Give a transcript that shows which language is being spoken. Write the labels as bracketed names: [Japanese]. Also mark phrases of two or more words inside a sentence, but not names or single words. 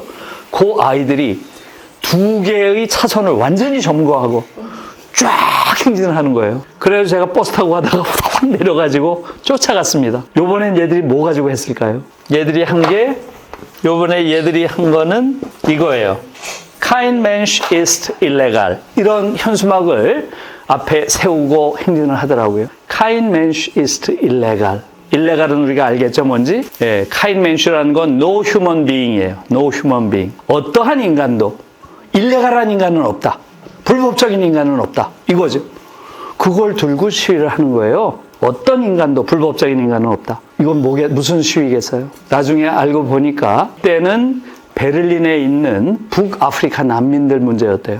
[Korean] 그 아이들이 2개의 차선을 완전히 점거하고 쫙 행진을 하는 거예요. 그래서 제가 버스 타고 가다가 확 내려가지고 쫓아갔습니다. 요번엔 얘들이 뭐 가지고 했을까요? 요번에 얘들이 한 거는 이거예요. [German] Kein Mensch ist illegal. [Korean] 이런 현수막을 앞에 세우고 행진을 하더라고요. [German] Kein Mensch ist illegal. [Korean] illegal은 우리가 알겠죠, 뭔지? 예, [German] Kein Mensch [Korean] 라는 건 [English] no human being [Korean] 이에요. [English] No human being. [Korean] 어떠한 인간도 일레갈한 인간은 없다. 불법적인 인간은 없다. 이거죠. 그걸 들고 시위를 하는 거예요. 어떤 인간도 불법적인 인간은 없다. 이건 무슨 시위겠어요? 나중에 알고 보니까 그때는 베를린에 있는 북아프리카 난민들 문제였대요.